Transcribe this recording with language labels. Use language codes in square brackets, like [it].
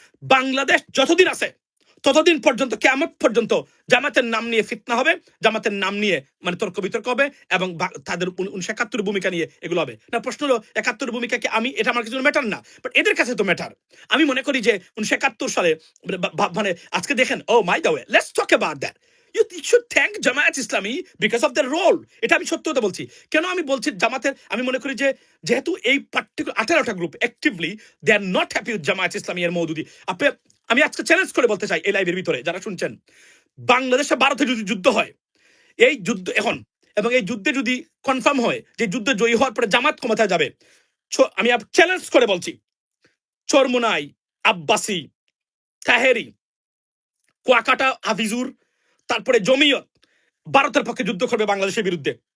[bn] বাংলাদেশ যতদিন আছে ততদিন পর্যন্ত, কিয়ামত পর্যন্ত জামাতের নাম নিয়ে ফিতনা হবে, জামাতের নাম নিয়ে মানে তর্ক বিতর্ক হবে, এবং তাদের 1971 ভূমিকা নিয়ে এগুলো হবে না। প্রশ্ন হলো 71 ভূমিকা কি, আমি এটা আমার কিছু ম্যাটার না, বাট এদের কাছে তো ম্যাটার। আমি মনে করি যে 1971 সালে মানে আজকে দেখেন, [en] Oh my the way, let's talk about that. You should thank Jamaat Islami because of their role. [bn] এটা আমি সত্য কথা বলছি। কেন আমি বলছি জামাতের, আমি মনে করি যে যেহেতু এই particular 18টা group actively [en] they are not happy with [bn] Jamaat ইসলামী এর মওদুদি। আমি আজকে চ্যালেঞ্জ করে বলতে চাই এই লাইভের ভিতরে যারা শুনছেন, বাংলাদেশে ভারতে যদি যুদ্ধ হয়, এই যুদ্ধ এখন এবং এই যুদ্ধে যদি কনফার্ম হয় যে যুদ্ধ জয়ী হওয়ার পরে জামাত ক্ষমতায় যাবে, আমি চ্যালেঞ্জ করে বলছি, চরমোনাই, আব্বাসি, তাহেরি, কুয়াকাটা, হাফিজুর, তারপরে জমিয়ত ভারতের পক্ষে যুদ্ধ করবে বাংলাদেশের বিরুদ্ধে।